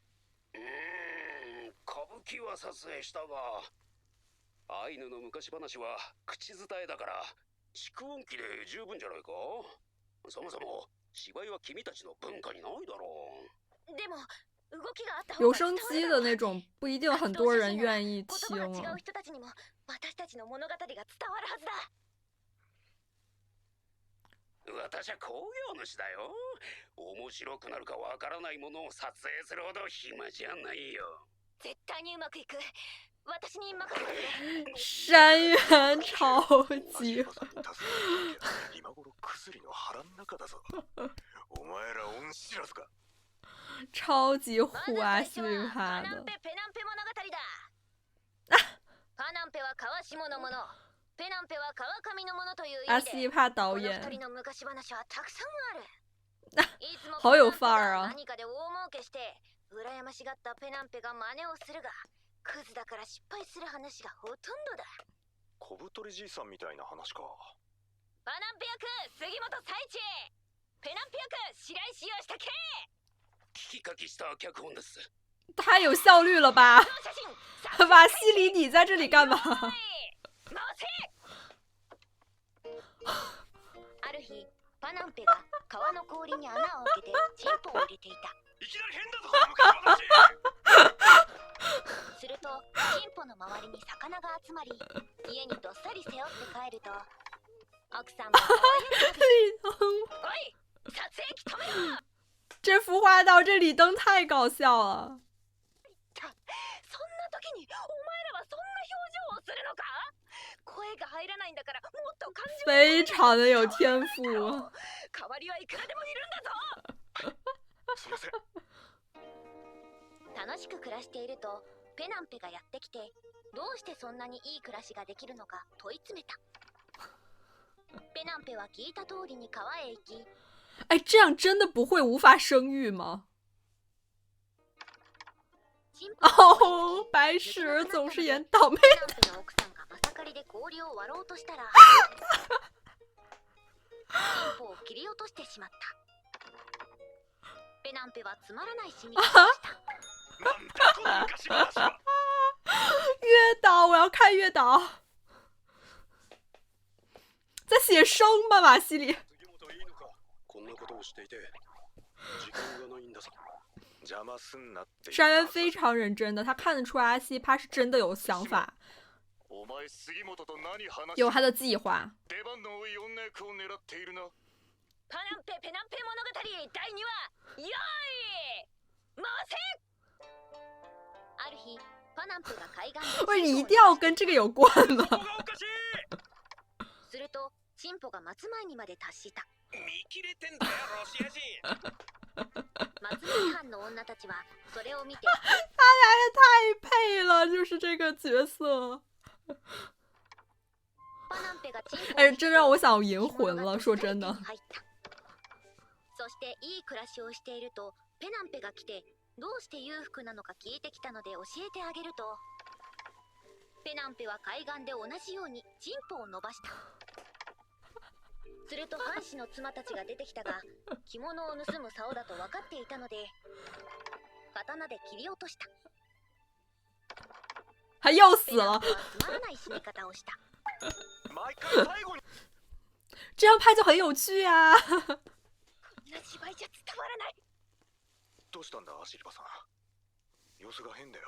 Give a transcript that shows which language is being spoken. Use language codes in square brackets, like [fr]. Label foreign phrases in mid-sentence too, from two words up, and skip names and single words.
[ja] 歌舞伎は撮影したが、アイヌの昔話は口伝えだから蓄音機で十分じゃないか。そもそも芝居は君たちの文化にないだろう。でも動きがあった方留が伝わる [zh] 声机的那种不一定很多人愿意听 [ja] 言葉が違啊う。人たちにも私たちの物語が伝わるはずだ。私は興行主だよ。面白くなるかわからないものを撮影するほど暇じゃないよ。絶対にうまくいく。私に任せてくれ。 [zh] 山原超级 [ja] 今頃クスリの腹の中だぞ。お前ら恩知らずか。 [zh] 超级虎啊， [ja] まず最初西林は [zh] 哈的 [ja] パナン。ペペナンペ物語だ。パナンペは川下のもの、ペナンペは川上のものという意 [zh] 阿 [ja] 味で、 [zh] 西帕导 [ja] この二 [zh] 演 [ja] 人の昔話はたくさんある。いつも [zh] 好有范儿啊 [ja] 何かで大儲けして羨ましがったペナンペが真似をするが、クズだから失敗する話がほとんどだ。小太りじいさんみたいな話か。パナンペ役杉本彩一、ペナンペ役白石義武。聞き書きした脚本です。 [zh] 太有效率了吧？ [ja] 写真 [zh] 瓦西里，你在这里干嘛？ [ja] 回せ。ある日、パナンペが川の氷に穴を開けてチンポを入れていた。いきなり変だぞ昔話。するとチンポの周りに魚が集まり、家にどっさり背負って帰ると、奥さんも大喜び。おい、撮影機止めろ。 [zh] 这服化道这李登太搞笑了。 [ja] そんな時にお前らはそんな表情をするのか？声が入らないんだからもっと感情を [zh] 非常的有天赋。 [ja] 代わりはいくらでもいるんだぞ。すいません。楽しく暮らしているとペナンペがやってきて、どうしてそんなにいい暮らしができるのか問い詰めた。ペナンペは聞いた通りに川へ行き、 [zh] 哎，这样真的不会无法生育吗？ [ja] チンポ [zh] 哦，白石总是演倒霉。 [ja] ペナンペの奥さんがまさかりで氷を割ろうとしたら、チンポを切り落としてしまった。ペナンペはつまらない死に方をした。なんだこの昔話は。 [zh] 月岛，我要看月岛。在写生吗？瓦西里。 [ja] 杉本いいのか？こんなことをしていて時間がないんだぞ。邪魔すんなって言 [zh] 山 [ja] ったはずだ。 [zh] 原非常认真的，他看得出阿西帕是真的有想法， [ja] お前杉本と何話 [zh] 有他的计划。 [ja] 出番の多い女役を狙っているな。パナンペペナンペ物語第2話、よーい回せ。ある日パナンペが海岸で [zh] 不是你一定要跟这个有关吗？ [ja] ここがおかしい。するとチンポが松前にまで達した。見切れてんだよロシア人。松前藩の女たちはそれを見て [zh] 太配了，就是这个角色。 [ja] パナンペがチンポを [zh] 哎，真让我想银魂了，说真的。 [ja] 入ったそしていい暮らしをしているとペナンペが来てどうして裕福なのか聞いてきたので教えてあげると、ペナンペは海岸で同じようにチンポを伸ばした。すると藩士の妻たちが出てきたが着物を盗む竿だと分かっていたので刀で切り落とした。 [zh] 他又死 [ja] ペナン [zh] 了 [ja] ペ。はつまらない死に方をした。毎回最後に [zh] 这样拍就很有趣啊。 [ja] こんな芝居じゃ伝わらない。どうしたんだシルバさん。様子が変だよ。